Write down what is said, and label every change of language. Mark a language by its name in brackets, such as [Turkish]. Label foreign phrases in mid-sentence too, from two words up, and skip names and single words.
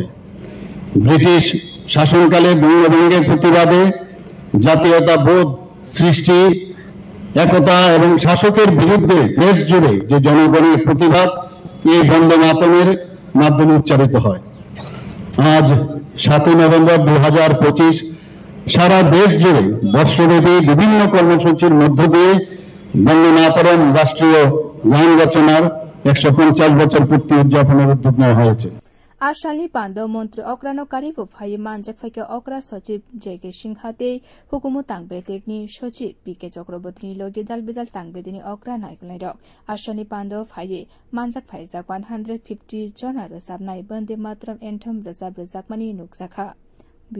[Bangla] ব্রিটিশ শাসনকালে বঙ্গভঙ্গের প্রতিবাদে জাতীয়তা বোধ সৃষ্টি, একতা এবং শাসকের বিরুদ্ধে দেশ জুড়ে যে জনগণের প্রতিবাদ এই বন্দে মাতরমের মাধ্যমে উচ্চারিত হয়। আজ 7 নভেম্বর 2025 সারা দেশ জুড়ে বর্ষব্যাপী বিভিন্ন কর্মসূচির মধ্য দিয়ে বন্দে মাতরম রাষ্ট্রীয় গান রচনার 150 বছর পূর্তি উদযাপনের উদ্যোগ নেওয়া হয়েছে। [Bodo] आशाली पांडव मंत्री अक्रानो कारिबो फाइ मानजक फाइके अक्रा सचिव जेके सिंहाते हुकुमु तांगबेतेकनि सचिव पीके चक्रवर्तीनि लोगे दालबेदाल तांगबेदिनि अक्रा नायकलाइ रक आशाली पांडव फाइ मानजक फाइजाक 150 जना रोजाबनाय बन्दे मातरम एन्थम रोजाब रोजाकमानि नुकजाखा।